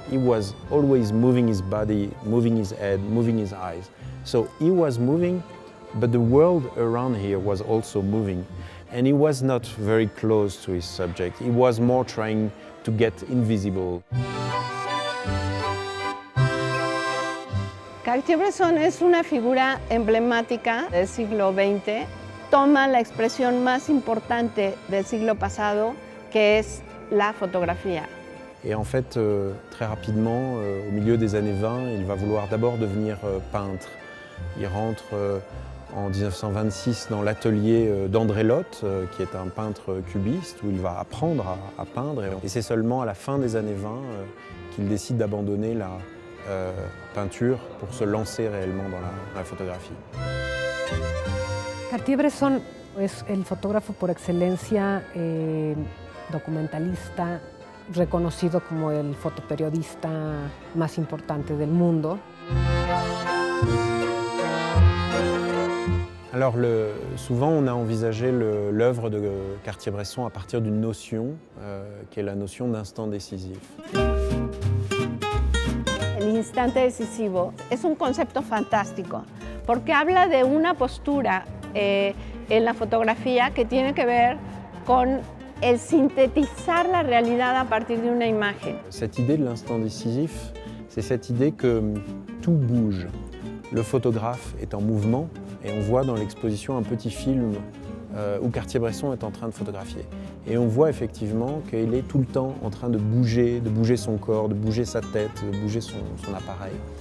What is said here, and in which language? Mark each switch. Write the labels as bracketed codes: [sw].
[en] He was always moving his body, moving his head, moving his eyes. So he was moving, but the world around here was also moving. And he was not very close to his subject. He was more trying to get invisible. [es] Cartier-Bresson es una figura emblemática del siglo XX. Toma la expresión más importante del siglo pasado, que es la fotografía. [fr] Et en fait, très rapidement, au milieu des années 20, il va vouloir d'abord devenir peintre. Il rentre en 1926 dans l'atelier d'André Lotte, qui est un peintre cubiste, où il va apprendre à peindre. Et c'est seulement à la fin des années 20 qu'il décide d'abandonner la peinture pour se lancer réellement dans la photographie. [es] Cartier-Bresson es el fotógrafo por excelencia, documentalista, reconocido como el fotoperiodista más importante del mundo. [fr] Alors souvent on a envisagé l'œuvre de Cartier-Bresson à partir d'une notion qui est la notion d'instant décisif. [es] El instante decisivo es un concepto fantástico porque habla de una postura en la fotografía que tiene que ver con el sintetizar la realidad a partir de una imagen. [fr] Cette idée de l'instant décisif, c'est cette idée que tout bouge. Le photographe est en mouvement et on voit dans l'exposition un petit film où Cartier-Bresson est en train de photographier. Et on voit effectivement qu'il est tout le temps en train de bouger son corps, de bouger sa tête, de bouger son appareil.